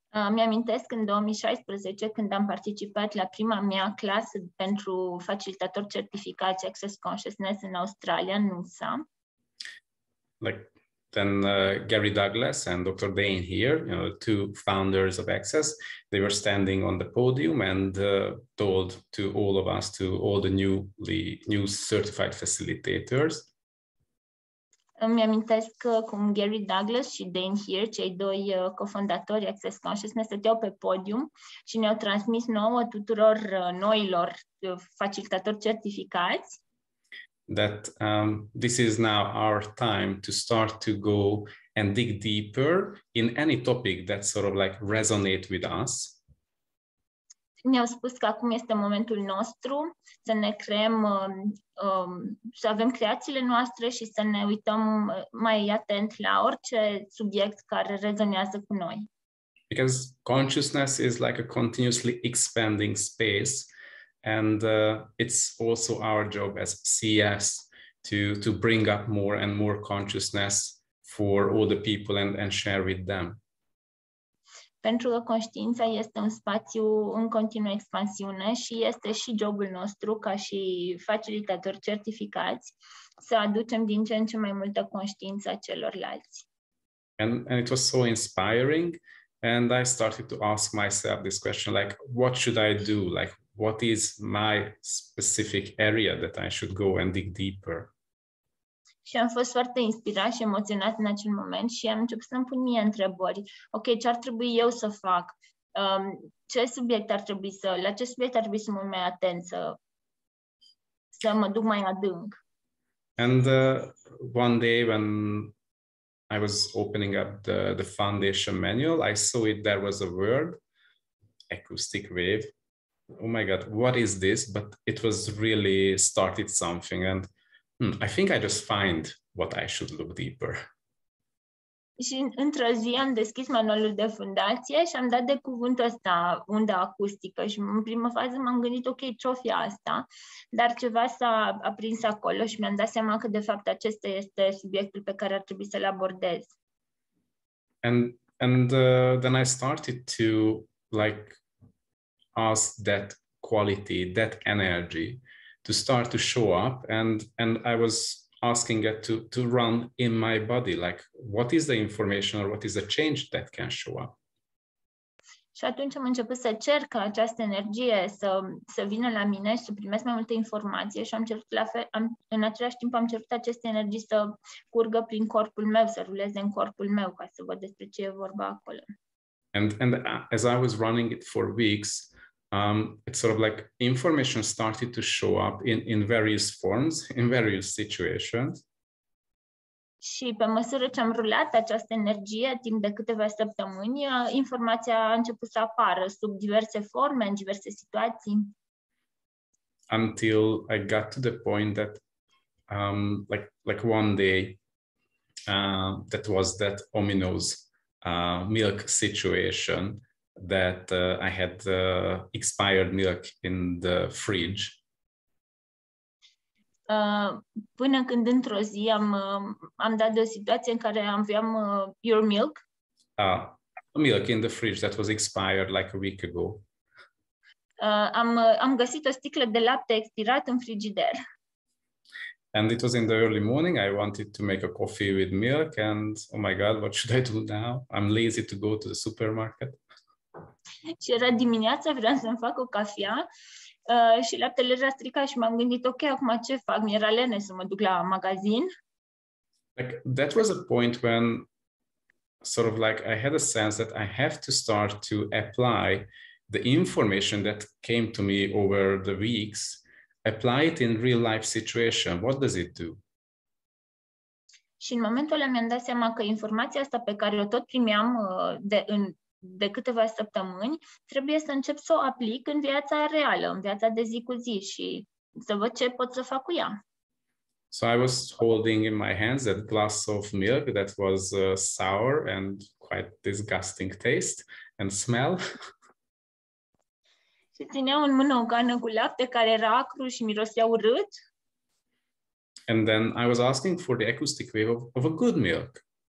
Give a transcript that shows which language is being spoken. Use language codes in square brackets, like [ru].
[ro] Mi-amintesc în 2016 când am participat la prima mea clasă pentru facilitatori certificați Access Consciousness în Australia, în Noosa. [en] Then Gary Douglas and Dr. Dane here, two founders of Access, they were standing on the podium and told to all of us, to all the new certified facilitators. [ro] Îmi amintesc cum Gary Douglas și Dane Here, cei doi cofondatori Access Consciousness, stăteau pe podium și ne-au transmis nouă tuturor noilor facilitatori certificați [en] that this is now our time to start to go and dig deeper in any topic that sort of like resonate with us. [ro] Ne-au spus că acum este momentul nostru să ne creăm, să avem creațiile noastre și să ne uităm mai atent la orice subiect care rezonează cu noi. [en] Because consciousness is like a continuously expanding space, and it's also our job as CS to bring up more and more consciousness for all the people and share with them. [ro] Pentru că conștiința este un spațiu în continuă expansiune și este și jobul nostru ca și facilitatori certificați să aducem din ce în ce mai multă conștiință celorlalți. [en] And it was so inspiring, and I started to ask myself this question, like, what should I do? Like, what is my specific area that I should go and dig deeper? [ro] Și am fost foarte inspirat și emoționat în acel moment și am început să-mi pun mie întrebări. Ok, ce ar trebui eu să fac? La ce subiect ar trebui să mă mai atent, să mă duc mai adânc? [en] And one day when I was opening up the foundation manual, I saw there was a word, acoustic wave. Oh my God, what is this? But it was really started something, and I think I just find what I should look deeper. [ro] Și într-o zi am deschis manualul de fundație și am dat de cuvântul ăsta, unda acustică, și în prima fază m-am gândit, ok, ce-o fi asta? Dar ceva s-a aprins acolo și mi-am dat seama că de fapt acesta este subiectul pe care ar trebui să-l abordez. [en] And then I started to like ask that quality, that energy to start to show up, and I was asking it to run in my body, like what is the information or what is the change that can show up? [ro] Și atunci am început să cer ca această energie să vină la mine și să primesc mai multe informație și am cerut în același timp am cerut aceste energii să curgă prin corpul meu, să ruleze în corpul meu, ca să văd despre ce e vorba acolo. [en] And as I was running it for weeks, it's sort of like information started to show up in various forms, in various situations. [ro] Și pe măsură ce am rulat această energie timp de câteva săptămâni, informația a început să apară sub diverse forme, în diverse situații. [en] Until I got to the point that, like one day, that was that ominous milk situation that I had expired milk in the fridge. [ro] Până când într-o zi am dat de o situație în care aveam [en] your milk. Milk in the fridge that was expired like a week ago. [ro] Am găsit o sticlă de lapte expirat în frigider. [en] And it was in the early morning. I wanted to make a coffee with milk and oh my God, what should I do now? I'm lazy to go to the supermarket. [ro] Și era dimineața, vreau să-mi fac o cafea. Și laptele era stricat și m-am gândit, ok, acum ce fac? Mi-era lene să mă duc la magazin. [en] Like, that was a point when sort of like I had a sense that I have to start to apply the information that came to me over the weeks, apply it in real life situation. What does it do? [ro] Și în momentul ăla mi-am dat seama că informația asta pe care o tot primeam de câteva săptămâni, trebuie să încep să o aplic în viața reală, în viața de zi cu zi și să văd ce pot să fac cu ea. [en] So I was holding in my hands that glass of milk that was sour and quite disgusting taste and smell. [ro] Și țineam în mână o cană cu lapte care era acru și mirosea urât. [en] And then I was asking for the acoustic wave of a good milk.